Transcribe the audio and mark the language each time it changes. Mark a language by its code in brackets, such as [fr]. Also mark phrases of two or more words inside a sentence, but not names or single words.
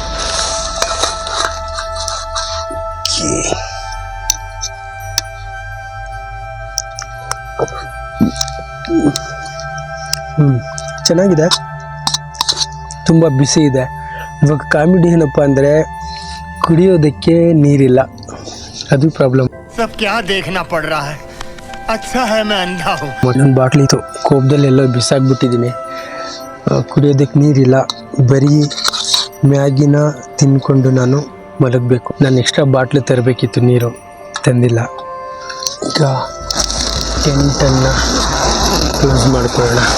[kn] ಚೆನ್ನಾಗಿದೆ, ತುಂಬ ಬಿಸಿ ಇದೆ. ಇವಾಗ ಕಾಮಿಡಿ ಏನಪ್ಪ ಅಂದರೆ ಕುಡಿಯೋದಕ್ಕೆ ನೀರಿಲ್ಲ, ಅದು ಪ್ರಾಬ್ಲಮ್. [hi] सब क्या देखना पड़ रहा है, अच्छा है मैं अंधा हूँ. [kn] ಒಂದೊಂದು ಬಾಟ್ಲಿ ಇತ್ತು, ಕೋಪದಲ್ಲಿ ಎಲ್ಲೋ ಬಿಸಾಕ್ಬಿಟ್ಟಿದ್ದೀನಿ. ಕುಡಿಯೋದಕ್ಕೆ ನೀರಿಲ್ಲ, ಬರೀ ಮ್ಯಾಗಿನ ತಿನ್ಕೊಂಡು ನಾನು ಮಲಗಬೇಕು. ನಾನು ಎಕ್ಸ್ಟ್ರಾ ಬಾಟ್ಲು ತರಬೇಕಿತ್ತು, ನೀರು ತಂದಿಲ್ಲ. ಈಗ ಟೆಂಟನ್ನು ಕ್ಲೋಸ್ ಮಾಡ್ಕೊಳ್ಳೋಣ.